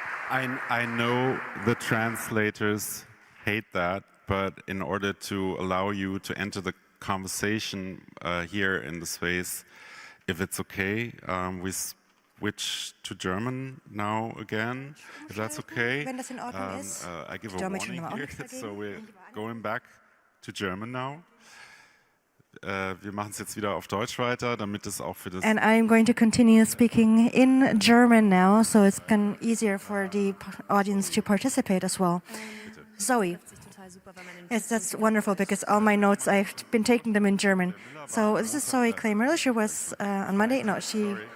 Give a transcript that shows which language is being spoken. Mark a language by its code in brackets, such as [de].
[en] And I know the translators hate that, but in order to allow you to enter the conversation here in the space, if it's okay, we switch to German now again, if that's okay. [de] Wenn das in Ordnung ist. [en] I give a warning here, so we're going back to German now. [de] Wir machen es jetzt wieder auf Deutsch weiter, damit es auch für das... [en] And I'm going to continue speaking in German now, so it's easier for the audience to participate as well. Zoe. Yes, that's wonderful, because all my notes, I've been taking them in German. So this is Zoe Clay Miller. She was on Monday. No, she...